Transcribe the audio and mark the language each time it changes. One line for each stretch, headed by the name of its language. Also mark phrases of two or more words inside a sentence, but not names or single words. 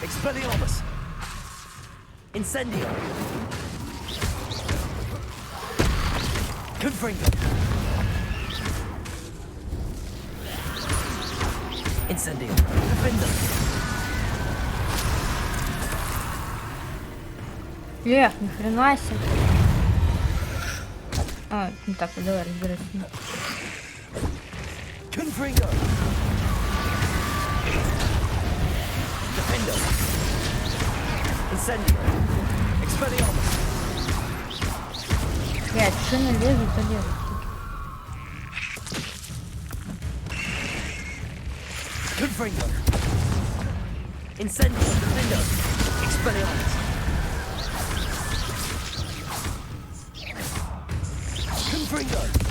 Latin: Expelliarmus! Incendio! Confringo! Incendio! Defender!
Russian: Ни хрена себе. А, ну так, давай разбирайся.
Latin: Confringo! Defender! Incendio! Expelliarmus!
Russian: Блядь, шины лезут, то лезут.
Latin: Confringo! Incendio! Defender! Expelliarmus! Confringo!